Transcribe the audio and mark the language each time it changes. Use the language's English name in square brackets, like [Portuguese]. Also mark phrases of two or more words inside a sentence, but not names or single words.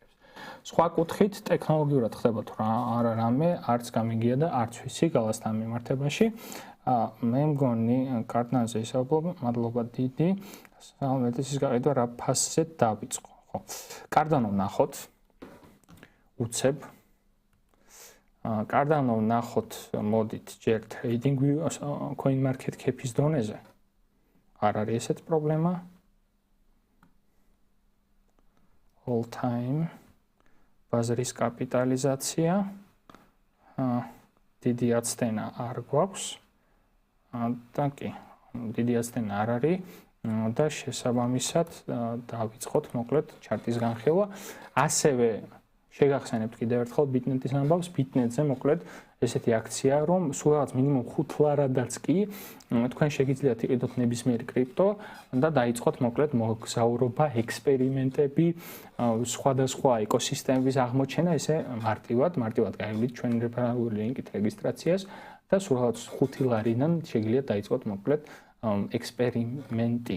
[Georgian] სხვა კუთხით ტექნოლოგიურად ხდება თუ არა რამე, არც გამიგია და არც ვიცი გალასთან მიმართებაში. მე მგონი კარტნაზე ისაუბრობ, მადლობა დიდი. სამედიცინოს გაყიდვა რა ფასზე დავიწყო, ხო. კარდანო ნახოთ. უცებ. კარდანო ნახოთ, მოდით ჯერ [English] trading coin market cap- [Georgian] ის დონეზე. არ არის ესეთ პრობლემა. [English] All time [Georgian] ბაზრის კაპიტალიზაცია. დიდი აცტენა არ გვაქვს. და კი, დიდი აცტენა არ არის და შესაბამისად დავიწყოთ მოკლედ ჩარტის განხილვა. ასევე შეგახსენებთ კიდევ ერთხელ ბიტნეტის ამბავს, ბიტნეტზე მოკლედ ესეთი აქცია, რომ სულ რაღაც მინიმუმ 5 ლარადაც კი თქვენ შეგიძლიათ იყიდოთ ნებისმიერ კრიპტო და დაიწყოთ მოკლედ მოგზაურობა, ექსპერიმენტები, სხვადასხვა ეკოსისტემების აღმოჩენა, ესე მარტივად გაივლით ჩვენი რეფერალური ლინკით რეგისტრაციას და სულ რაღაც 5 ლარიდან შეგიძლიათ დაიწყოთ მოკლედ ექსპერიმენტი.